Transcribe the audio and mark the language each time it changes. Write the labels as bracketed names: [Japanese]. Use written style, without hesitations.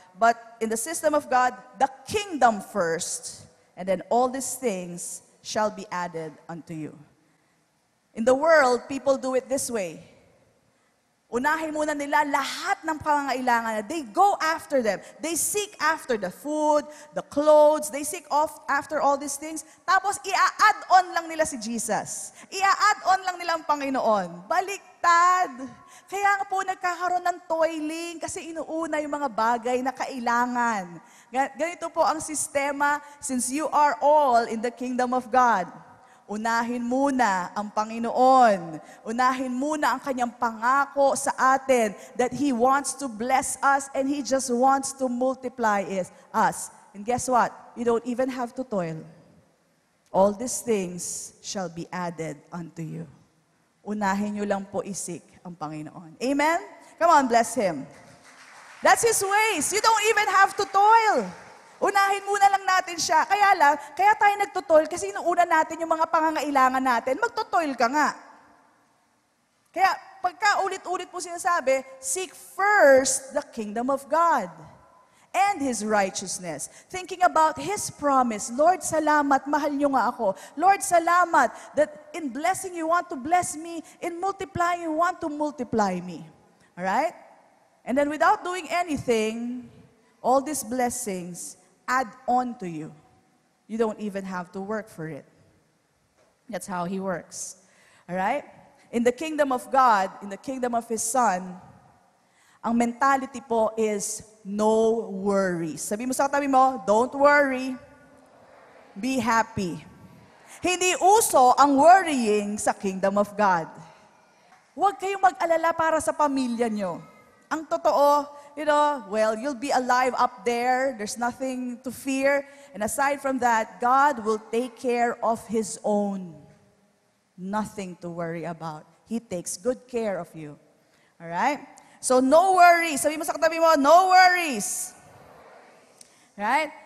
[English] But in the system of God, the kingdom first, and then all these things shall be added unto you. In the world, people do it this way. [Filipino] Unahin muna nila lahat ng pangangailangan. [English] They go after them. They seek after the food, the clothes. They seek after all these things. [Filipino] Tapos, i-add on lang nila si Jesus. I-add on lang nila ang Panginoon. Baliktad. Kaya nga po nagkakaroon ng toiling kasi inuuna yung mga bagay na kailangan. Ganito po ang sistema [English] since you are all in the kingdom of God. [Filipino] Unahin muna ang Panginoon. Unahin muna ang kanyang pangako sa atin [English] that He wants to bless us and He just wants to multiply us. And guess what? You don't even have to toil. All these things shall be added unto you. [Filipino] Unahin nyo lang po isik ang Panginoon. [English] Amen? Come on, bless Him. That's His ways. You don't even have to toil. [Filipino] Unahin muna lang natin siya. Kaya tayo nagtutoil kasi inuuna natin yung mga pangangailangan natin. Magtutoil ka nga. Kaya pagka ulit-ulit po sinasabi, [English] seek first the kingdom of God and His righteousness. Thinking about His promise. Lord, [Filipino] salamat, mahal niyo nga ako. [English] Lord, salamat that in blessing you want to bless me. In multiplying you want to multiply me. Alright? And then without doing anything, all these blessings add on to you. You don't even have to work for it. That's how He works. Alright? In the kingdom of God, in the kingdom of His Son, ang mentality po is no worries. [Filipino] Sabi mo sa katabi mo, [English] don't worry, be happy. [Filipino] Hindi uso ang worrying sa kingdom of God. Huwag kayong mag-alala para sa pamilya nyo. Ang totoo, [English] well, you'll be alive up there. There's nothing to fear. And aside from that, God will take care of His own. Nothing to worry about. He takes good care of you. All right? So, no worries. [Filipino] Sabi mo sa katabi mo, [English] no worries. Right?